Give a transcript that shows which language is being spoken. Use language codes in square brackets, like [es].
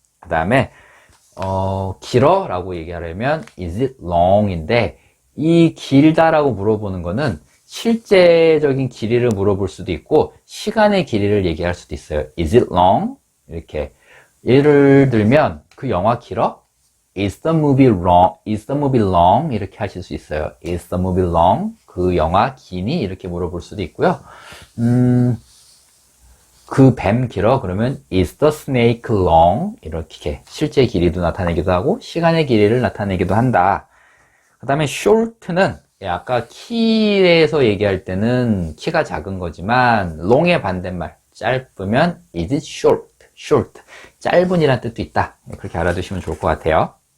[ko] 그 다음에 길어 라고 얘기하려면 [en] is it long [ko] 인데, 이 길다라고 물어보는 거는 실제적인 길이를 물어볼 수도 있고 시간의 길이를 얘기할 수도 있어요. [en] is it long? [ko] 이렇게 예를 들면 그 영화 길어? [en] is the movie long? is the movie long? 이렇게 하실 수 있어요. is the movie long? [ko] 그 영화 기니? 이렇게 물어볼 수도 있고요. 그 뱀 길어? 그러면 [en] is the snake long? [ko] 이렇게 실제 길이도 나타내기도 하고 시간의 길이를 나타내기도 한다. 그 다음에 short는 아까 키에서 얘기할 때는 키가 작은 거지만 long의 반대말 짧으면 [en] is it short? [ko] 짧은이란 뜻도 있다. 그렇게 알아두시면 좋을 것 같아요.